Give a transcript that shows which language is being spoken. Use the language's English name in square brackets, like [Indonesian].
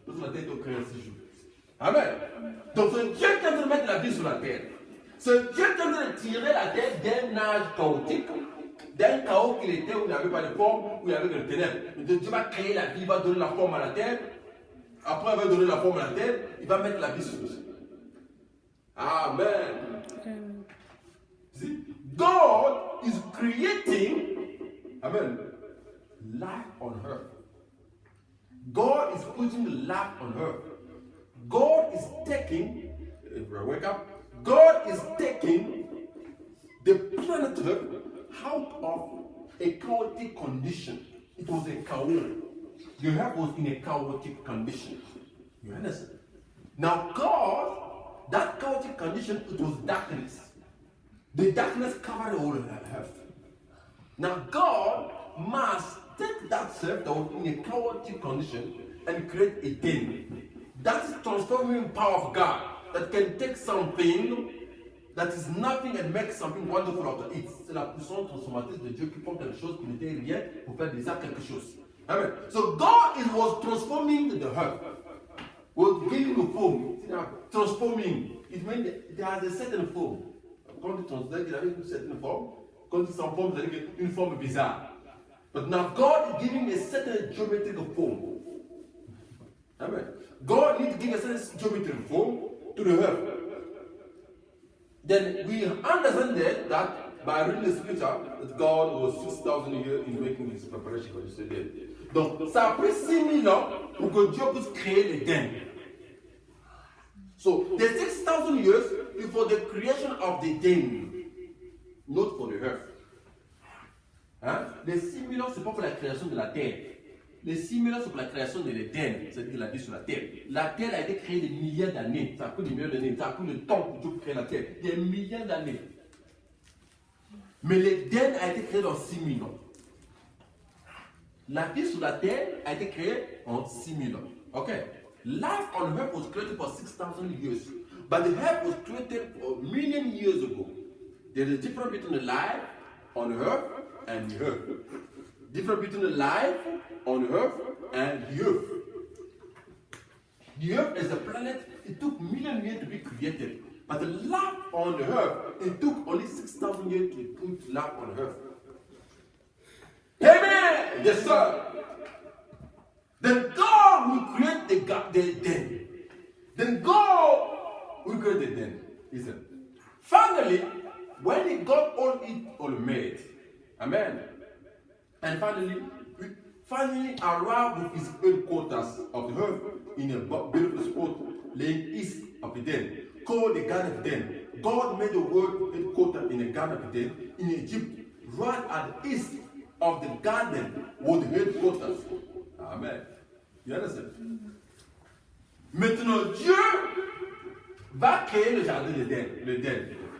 [French] Donc, la terre est créée en 6 jours. Amen. Donc, c'est Dieu qui est en train de mettre la vie sur la terre. C'est Dieu qui est en train de tirer la terre d'un âge chaotique, d'un chaos qu'il était où il n'y avait pas de forme, où il y avait de ténèbres. Dieu va créer la vie, il va donner la forme à la terre. Après, il va donner la forme à la terre, il va mettre la vie sur dessus. Amen. [English] See, God is creating, amen, life on earth. God is putting life on earth. God is taking, if I wake up, God is taking the planet Earth out of a chaotic condition. It was a chaos. The earth was in a chaotic condition. You understand? Now God, that chaotic condition, it was darkness. The darkness covered all of that earth. Now God must take that self that was in a chaotic condition and create a thing. That is transforming power of God. That can take something that is nothing and make something wonderful out of it. [French] C'est la puissance transformatrice de Dieu qui prend quelque chose qui n'était rien pour faire déjà quelque chose. Amen. [English] So God was transforming the earth. Was giving a form. Transforming. It means there has a certain form. [French] Quand il transforme, il avait une certaine forme. Quand il s'en forme, c'est une forme bizarre. [English] But now God is giving a certain geometrical form. Amen. God needs to give a certain geometrical form to the earth. Then we understand that by reading the scripture that God was 6,000 years in making his preparation for this day. [French] Donc ça a pris 6,000 ans pour que Dieu puisse créer l'Éden. [English] So the 6,000 years before the creation of the Eden. not for the earth. Hein? [French] Les 6 000 ans, ce n'est pas pour la création de la terre. Les 6 000 ans, c'est pour la création de l'Éden, c'est-à-dire la vie sur la terre. La terre a été créée des milliards d'années. Ça a pris des milliards d'années. Ça a pris le temps pour Dieu créer la terre. Des milliards d'années. Mais l'Éden a été créé dans 6 000 ans. La vie sur la terre a été créée en 6 000 ans. [English] Okay. Life on earth was created for 6,000 years. But the earth was created a million years ago. There is a difference between the life on earth and the earth. Difference between the life on earth and the earth. The earth is a planet, it took million years to be created. But the life on the earth, it took only 6,000 years to put life on earth. Amen! Yes, sir. Then God will create the den. Then God will create the den. Listen. Finally, when he got all made, amen. And finally arrived with his headquarters of the earth in a beautiful spot laying east of the den, called the Garden of Eden. God made the world headquarters in the Garden of Eden in Egypt, right at the east of the garden was the headquarters. Amen. You understand? [French] Maintenant, Dieu va créer le jardin d'Éden.